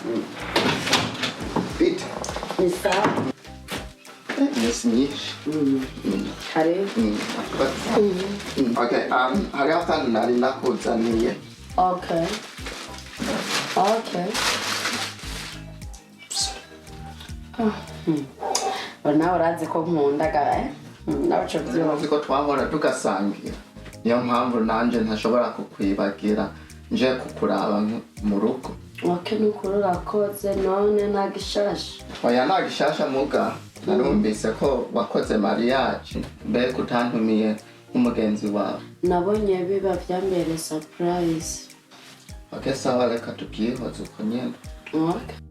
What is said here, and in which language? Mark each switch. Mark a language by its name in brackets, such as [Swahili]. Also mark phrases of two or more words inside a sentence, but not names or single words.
[German] Bitte. [Swahili] Ni sawa. [English] Yes, nicht. [Swahili] Karibu. [Rundi] Okay, hari akantu nari nakuzaniye. Okay. Nawe urazi ko nkundagara naco Uzi ko twahora tugasangira. Niyo mpamvu nanje ntashobora kukwibagira nje kukuraba mu rugo. Okay, nukuri urakoze none nagishasha. Oya nagishasha muga. Narumvise ko wakoze mariage mbere kutantumiye umugenzi wawe. Nabonye biba vyambere surprise. Okay, sawa reka tukihoze uko nyene. Okay.